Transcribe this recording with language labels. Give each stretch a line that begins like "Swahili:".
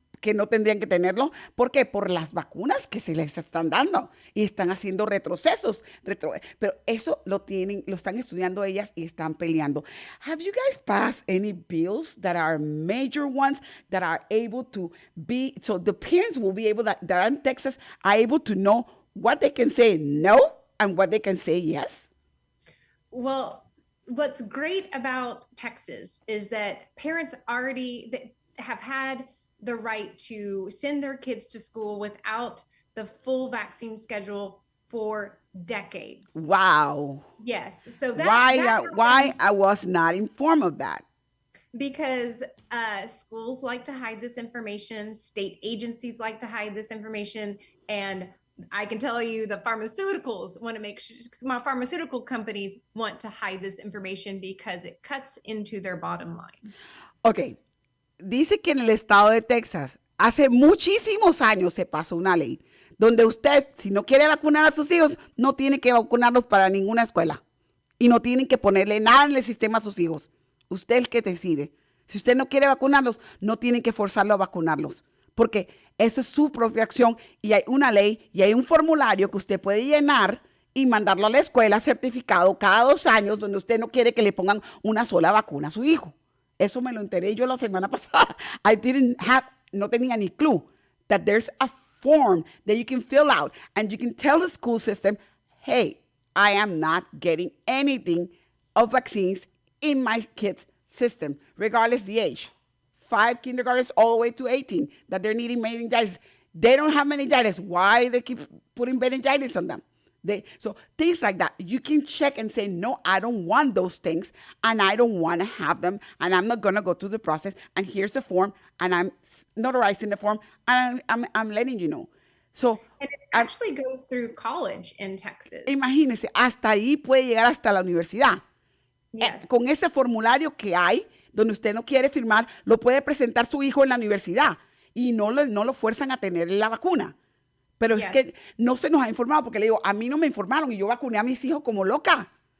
Spanish: que no tendrían que tenerlo. ¿Por qué? Por las vacunas que se les están dando y están haciendo retrocesos. Pero eso lo están estudiando ellas y están peleando.
English: Have you guys passed any bills that are major ones that are able to be, so the parents will be able, that are in Texas, are able to know what they can say no and what they can say yes? Well, what's great about Texas is that parents already have had the right to send their kids to school without the full vaccine schedule for decades. Wow. Yes. So Why I was not informed of that? Because schools like to hide this information, state agencies like to hide this information, and I can tell you the pharmaceuticals want to make sure, pharmaceutical companies want to hide this information because it cuts into their bottom line.
Spanish: Ok, dice que en el estado de Texas hace muchísimos años se pasó una ley donde usted, si no quiere vacunar a sus hijos, no tiene que vacunarlos para ninguna escuela y no tienen que ponerle nada en el sistema a sus hijos. Usted es el que decide. Si usted no quiere vacunarlos, no tienen que forzarlo a vacunarlos, porque eso es su propia acción y hay una ley y hay un formulario que usted puede llenar y mandarlo a la escuela certificado cada 2 años donde usted no quiere que le pongan una sola vacuna a su hijo. Eso me lo enteré yo la semana pasada. No tenía ni
English: clue that there's a form that you can fill out and you can tell the school system, hey, I am not getting anything of vaccines in my kid's system, regardless the age. 5 kindergartens all the way to 18 that they're needing meningitis. They don't have meningitis. Why they keep putting meningitis on them? So things like that, you can check and say, no, I don't want those things, and I don't want to have them, and I'm not going to go through the process, and here's the form, and I'm notarizing the form, and I'm letting you know. So, and it actually goes through college in Texas.
Spanish: Imagínense, hasta ahí puede llegar hasta la universidad.
English: Yes.
Spanish: Con ese formulario que hay, donde usted no quiere firmar, lo puede presentar su hijo en la universidad, y no lo fuerzan a tener la vacuna. Pero es que no se nos ha informado, porque le digo, a mí no me informaron y yo vacuné a mis hijos como loca.